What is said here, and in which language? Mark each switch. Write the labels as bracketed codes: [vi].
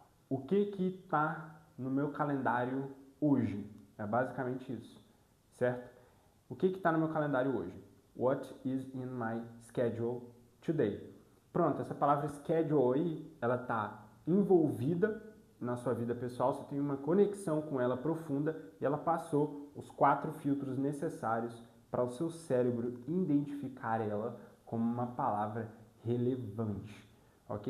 [pt] O que está no meu calendário hoje? É basicamente isso, certo? O que está no meu calendário hoje? [en] What is in my schedule today? [pt] Pronto, essa palavra schedule aí, ela está envolvida na sua vida pessoal, você tem uma conexão com ela profunda e ela passou os 4 filtros necessários para o seu cérebro identificar ela como uma palavra relevante, ok?